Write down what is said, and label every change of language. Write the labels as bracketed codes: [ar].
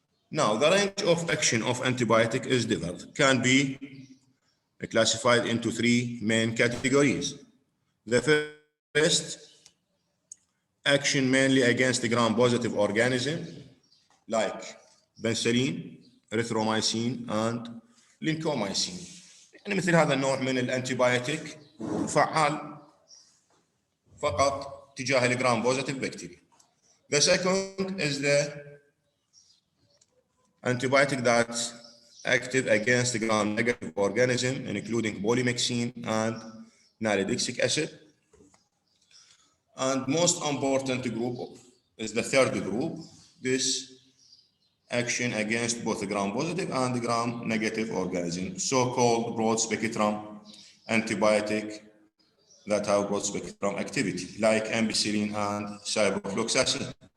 [en] Now, the range of action of antibiotic is different, can be classified into three main categories. The first, action mainly against the gram-positive organism, like penicillin, erythromycin, and lincomycin. [ar] يعني مثل هذا النوع من الانتيبيوتيك فعال فقط تجاه الجرام- [en] positive bacteria. The second is the antibiotic that's active against the gram-negative organism, including polymyxin and nalidixic acid. And most important group is the third group, this action against both the gram-positive and the gram-negative organism, so-called broad-spectrum antibiotic that have broad-spectrum activity, like ampicillin and ciprofloxacin.